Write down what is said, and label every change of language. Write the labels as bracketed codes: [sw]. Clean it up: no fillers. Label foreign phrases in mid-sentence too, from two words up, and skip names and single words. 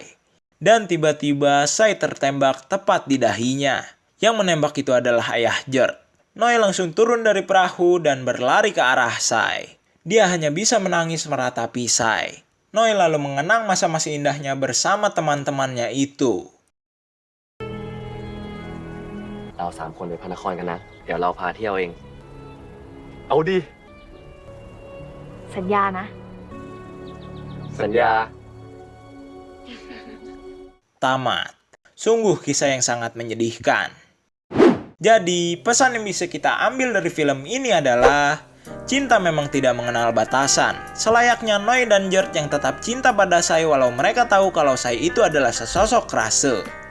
[id] Dan tiba-tiba Sai tertembak tepat di dahinya. Yang menembak itu adalah ayah Jerd. Noi langsung turun dari perahu dan berlari ke arah Sai. Dia hanya bisa menangis meratapi Sai. Noi lalu mengenang masa-masa indahnya bersama teman-temannya itu. [th] เรา3 คนไปพระนครกันนะ เดี๋ยวเราพาเที่ยวเอง เอาดิ สัญญานะ สัญญา [id] Tamat. Sungguh kisah yang sangat menyedihkan. Jadi, pesan yang bisa kita ambil dari film ini adalah cinta memang tidak mengenal batasan. Selayaknya Noi dan Jerd yang tetap cinta pada Sai walau mereka tahu kalau Sai itu adalah sesosok Krase.